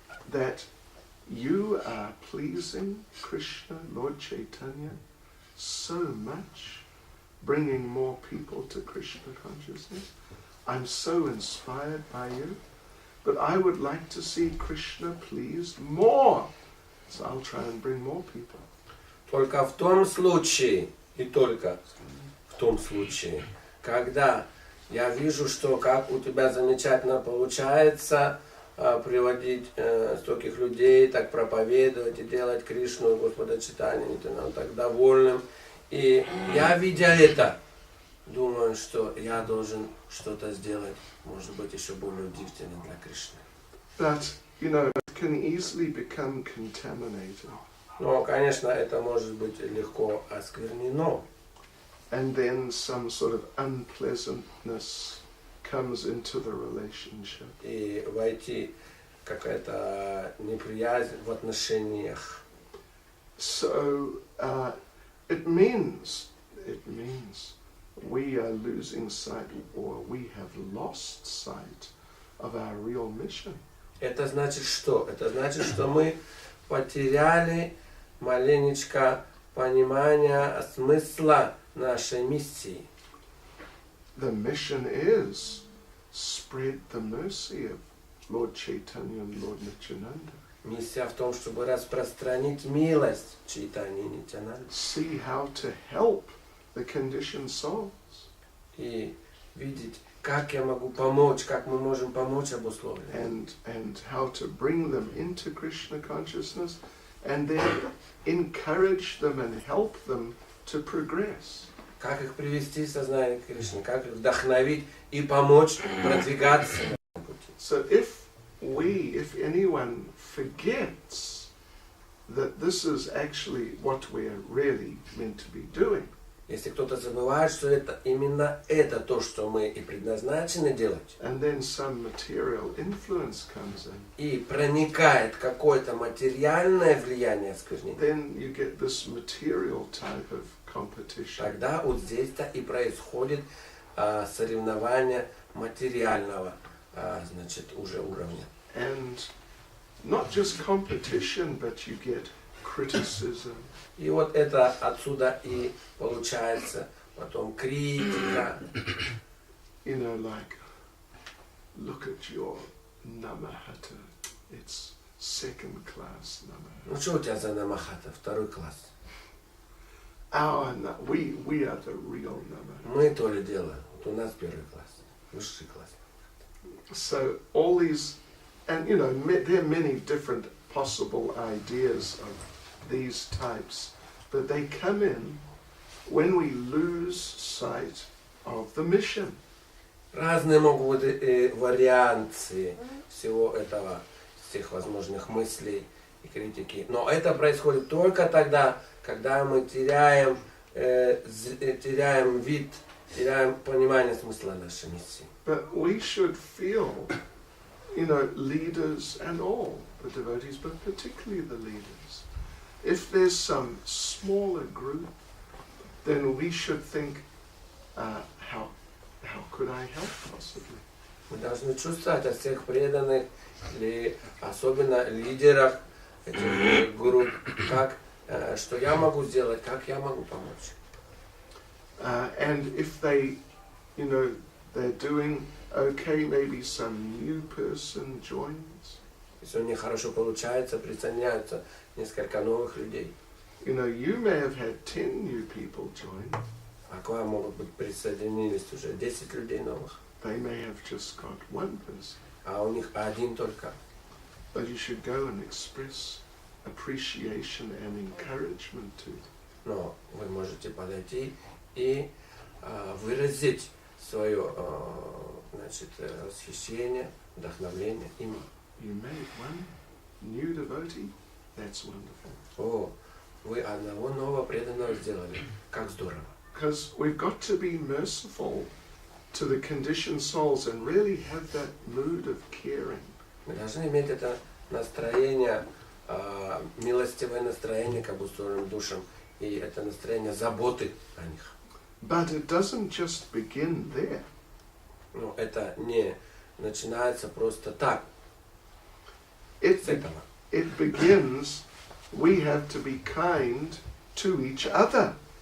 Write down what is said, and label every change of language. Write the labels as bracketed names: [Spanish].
[English] that you are pleasing Krishna, Lord Chaitanya, so much, bringing more people to Krishna consciousness. I'm so inspired by you, but I would like to see Krishna pleased more. So I'll try and bring more people. [Russian] Только в том случае, и только в том случае, когда я вижу, что как у тебя замечательно получается приводить стольких людей, так проповедовать и делать Кришну и Господа Чайтанью, ты нам так довольным. И я, видя это, думаю, что я должен что-то сделать, может быть, еще более удивительное для Кришны. [English] But, you know, it can easily become contaminated. [Russian] Но, конечно, это может быть легко осквернено. [English] And then some sort of unpleasantness comes into the relationship. [Russian] И войти какая-то неприязнь в отношениях. [English] So it means we are losing sight, or we have lost sight of our real mission. [Russian] Это значит что? Это значит, что мы потеряли маленечко понимания смысла нашей миссии. [English] The mission is spread the mercy of Lord Chaitanya and Lord Nityananda. [Russian] Миссия в том, чтобы распространить милость Чайтаньи и Нитянанды. [English] See how to help the conditioned souls. [Russian] И видеть, как я могу помочь, как мы можем помочь обусловленным. [English] And how to bring them into Krishna consciousness, and then encourage them and help them to progress. [Russian] Как их привести в сознание Кришны, как их вдохновить и помочь продвигаться на пути. [English] So if anyone forgets that this is actually what we're really meant to be doing, [Russian] Если кто-то забывает, что это именно это то, что мы и предназначены делать, [English] and then some material influence comes in, [Russian] и проникает какое-то материальное влияние сквернения, [English] then you get this material type of competition. [Russian] тогда вот здесь-то и происходит соревнование материального, значит, уже уровня. [English] And not just competition, but you get criticism. [Russian] И вот это отсюда и получается потом критика. [English] You know, like, look at your Nama-hatta. It's second class Nama-hatta. [Russian] Ну что у тебя за Нама-хатта? Второй класс. [English] We are the real Nama-hatta. [Russian] Мы то ли дело. Вот у нас первый класс. Высший класс. [English] So all these, and you know, there are many different possible ideas of these types, but they come in when we lose sight of the mission. [Russian] Разные могут быть варианты всего этого, всех возможных мыслей и критики. Но это происходит только тогда, когда мы теряем вид, теряем понимание смысла нашей миссии. [English] But we should feel, you know, leaders and all the devotees, but particularly the leaders. If there's some smaller group, then we should think, how could I help possibly? [Russian] Мы должны чувствовать от всех преданных, или особенно лидеров этих групп, что я могу сделать, как я могу помочь. [English] And if they, you know, they're doing okay, maybe some new person joins. [Russian] Если у них хорошо получается, присоединяются несколько новых людей. [English] You know, you may have had 10 new people join. [Russian] А к вам могут быть присоединились уже 10 людей новых. [English] They may have just got one person. [Russian] А у них один только. [English] But you should go and express appreciation and encouragement to them. [Russian] Но вы можете подойти и выразить свое, значит, восхищение, вдохновление ими. [English] You made one new devotee, that's wonderful. [Russian] О, вы одного нового преданного сделали. Как здорово. [English] Because we've got to be merciful to the conditioned souls and really have that mood of caring. [Russian] Мы должны иметь это настроение, милостивое настроение к обусловленным душам, и это настроение заботы о них. [English] But it doesn't just begin there. [Russian] Но это не начинается просто так. С этого. [English] it begins, we have to be kind to each other.